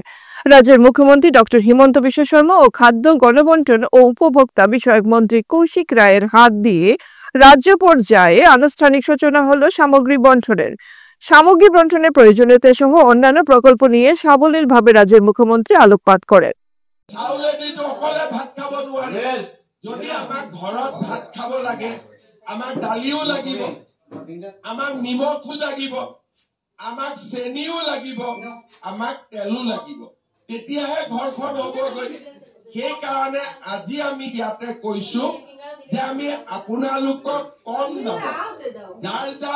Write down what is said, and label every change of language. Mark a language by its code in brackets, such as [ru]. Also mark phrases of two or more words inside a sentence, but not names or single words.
[bn] রাজ্যের মুখ্যমন্ত্রী ডক্টর হিমন্ত বিশ্ব শর্মা ও খাদ্য, গণবন্টন ও উপভোক্তা বিষয়ক মন্ত্রী কৌশিক রায়ের হাত দিয়ে রাজ্য পর্যায়ে আনুষ্ঠানিক সূচনা হলো সামগ্রী বন্টনের। সামগ্রী বন্টনের প্রয়োজনীয়তা সহ অন্যান্য প্রকল্প নিয়ে সাবলীলভাবে রাজ্যের মুখ্যমন্ত্রী আলোকপাত করেন। [as] যদি আমাক ঘৰত ভাত খাব লাগে, আমাক দালিও লাগিব, আমাক নিমখো লাগিব, আমাক চেনিও লাগিব, আমাক তেলো লাগিব, তেতিয়াহে ঘৰখন হ'বগৈ। সেইকাৰণে আজি আমি ইয়াতে কৈছো যে আমি আপোনালোকক কম দামত, যাৰ যাৰ